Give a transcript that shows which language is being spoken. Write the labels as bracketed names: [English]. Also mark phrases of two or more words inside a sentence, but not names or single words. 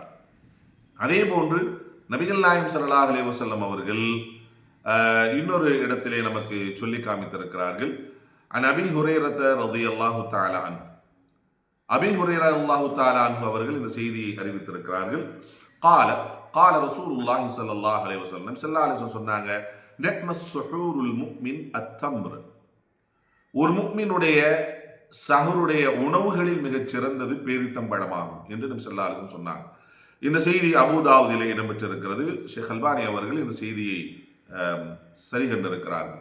[Tamil] அதே போன்று நபிகள் நாயகம் [Arabic] صلى الله عليه وسلم [Tamil] அவர்கள் இன்னொரு இடத்திலே நமக்கு சொல்லி காமித்திருக்கிறார்கள். [Arabic] عن أبي هريرة رضي الله تعالى عنه, أبي هريرة رضي الله تعالى عنه [Tamil] அவர்கள் இந்த செய்தியை அறிவித்திருக்கிறார்கள். [Arabic] قال قال رسول الله صلى الله عليه وسلم, صلى الله عليه وسلم [Tamil] சொன்னாங்க, [Arabic] نعم سحور المؤمن التمر, [Tamil] ஒரு முஃமினுடைய சஹருடைய உணவுகளில் மிகச் சிறந்தது பேரித்தம்பழமாகும் என்று நபி [Arabic] صلى الله عليه وسلم [Tamil] சொன்னாங்க. இந்த செய்தி அபூதாவுதிலே இடம்பெற்றிருக்கிறது. ஷேக் அல்பானி அவர்கள் இந்த செய்தியை சரி கண்டிருக்கிறார்கள்.